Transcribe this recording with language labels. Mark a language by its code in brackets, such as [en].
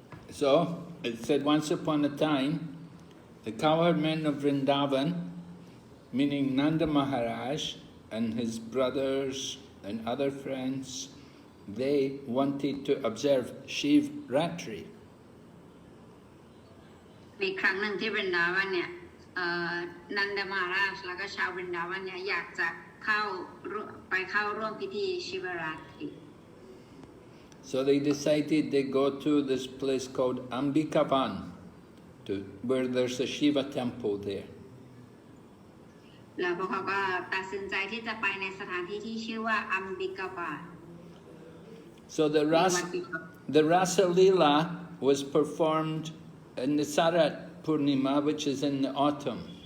[en] So, it said once upon a time, the cowherd men of Vrindavan, meaning Nanda Maharaj and his brothers and other friends, they wanted to observe Shiv Ratri. [th] มีครั้งหนึ่งที่บรินดาวันเนี่ยนันดมาราชแล้วก็ชาวบรินดาวันเนี่ยอยากจะเข้าร่วมพิธีชิวราตรี [en] So they decided they go to this place called Ambikavan, where there's a Shiva temple there. [th] แล้วพวกเขาก็ตัดสินใจที่จะไปในสถานที่ที่ชื่อว่าอัมบิกาวาน [en] So the Rasa Leela was performed in the Sarat Purnima, which is in the autumn.